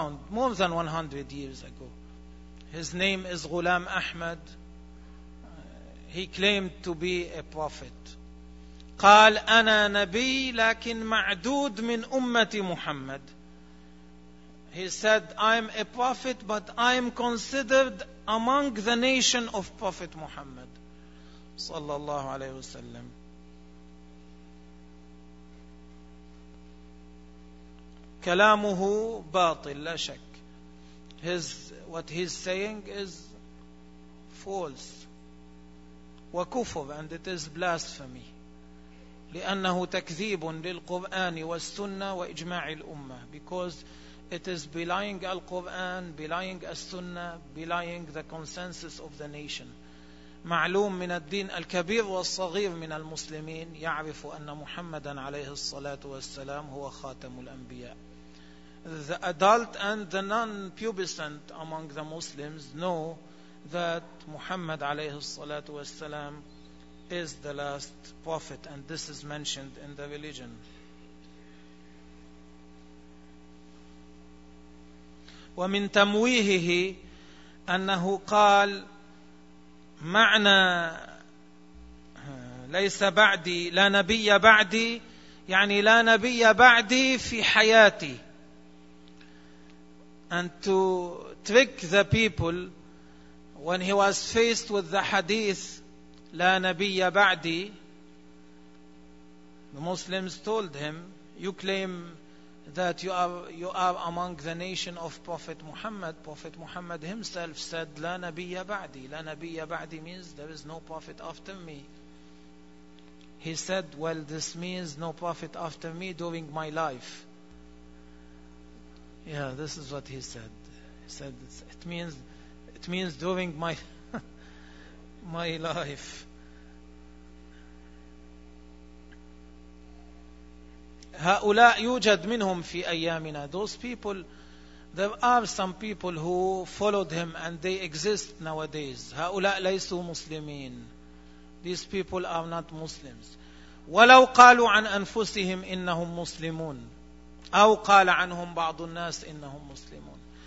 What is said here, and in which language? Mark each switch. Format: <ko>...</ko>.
<en>More than 100 years ago. His name is Ghulam Ahmad. He claimed to be a prophet.</en> <ar>قال أنا نبي لكن معدود من أمة محمد.</ar> <en>He said, I'm a prophet but I'm considered among the nation of Prophet Muhammad صلى الله عليه وسلم.</en> <ar>كلامه باطل لا شك.</ar> <en>What he's saying is false</en> <ar>وكفر,</ar> <en>and it is blasphemy,</en> <ar>لأنه تكذيب للقرآن والسنة وإجماع الأمة.</ar> <en>Because it is belying Al-Quran, belying As-Sunnah, belying the consensus of the nation.</en> <ar>معلوم من الدين الكبير والصغير من المسلمين يعرف أن محمدا عليه الصلاة والسلام هو خاتم الأنبياء.</ar> <en>The adult and the non-pubescent among the Muslims know that Muhammad عليه الصلاة والسلام is the last prophet, and this is mentioned in the religion.</en> <ar>ومن تمويهه أنه قال معنى ليس بعدي, لا نبي بعدي, يعني لا نبي بعدي في حياتي.</ar> <en>And to trick the people, when he was faced with the hadith</en> <ar>لا نبي بعدي,</ar> <en>the Muslims told him, you claim that you are among the nation of Prophet Muhammad. Prophet Muhammad himself said,</en> <ar>لا نبي بعدي. لا نبي بعدي</ar> <en>means there is no prophet after me. He said, well, this means no prophet after me during my life. Yeah, this is what he said. He said, it means during my my life.</en> <ar>هؤلاء يوجد منهم في أيامنا.</ar> <en>Those people, there are some people who followed him and they exist nowadays.</en> <ar>هؤلاء ليسوا مسلمين.</ar> <en>These people are not Muslims.</en> <ar>ولو قالوا عن أنفسهم إنهم مسلمون, أو قال عنهم بعض الناس إنهم مسلمون.</ar>